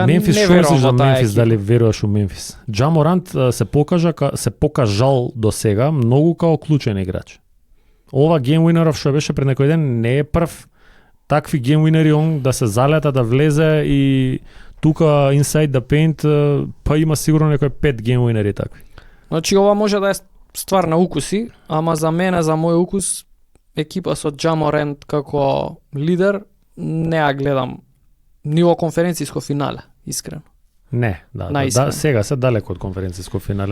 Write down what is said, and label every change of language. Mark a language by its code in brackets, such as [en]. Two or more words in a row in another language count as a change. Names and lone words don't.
[mk] Мемфис, не верувам за во таа Мемфис, екипа. дали веруваш у Мемфис? Джа Морант се покажал до сега многу као клучен играч. Ова гейм уинеров што беше пред некој ден не е прв такви гейм уинери он да се залета, да влезе и тука [en] inside the paint [mk] па има сигурно некој 5 [en] game winner [mk] такви. Значи ова може да е ствар на укуси, ама за мене, за мој укус, екипа со Ja Morant како лидер не ја гледам ни во конференциско финале, искрено. Не, да, сега се далеко од конференциско финале.